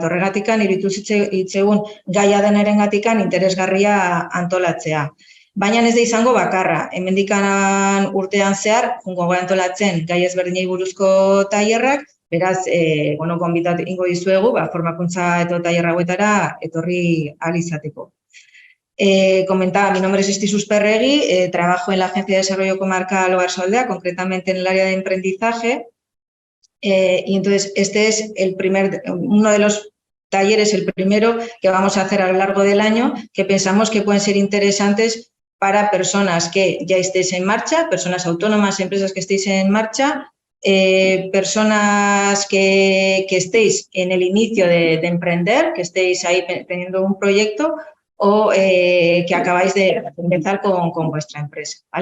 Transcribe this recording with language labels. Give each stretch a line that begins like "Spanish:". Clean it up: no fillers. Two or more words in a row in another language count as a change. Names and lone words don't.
Basque: Horregatikan iruditu zitzaigun gaia denerengatikan interesgarria antolatzea. Baina ez da izango bakarra. Hemendikan urtean zehar jungo antolatzen gai ezberdinei buruzko tailerrak, beraz, gonbidat ingo dizuegu, formakuntza eta tailer hauetara etorri ahal izateko.
Spanish: Comentaba, mi nombre es Esti Susperregi, trabajo en la Agencia de Desarrollo Comarcal Oarsoaldea, concretamente en el área de emprendizaje. Y entonces este es uno de los talleres, el primero que vamos a hacer a lo largo del año, que pensamos que pueden ser interesantes para personas que ya estéis en marcha, personas autónomas, empresas que estéis en marcha, personas que estéis en el inicio de emprender, que estéis ahí teniendo un proyecto o que acabáis de empezar con vuestra empresa, ¿vale?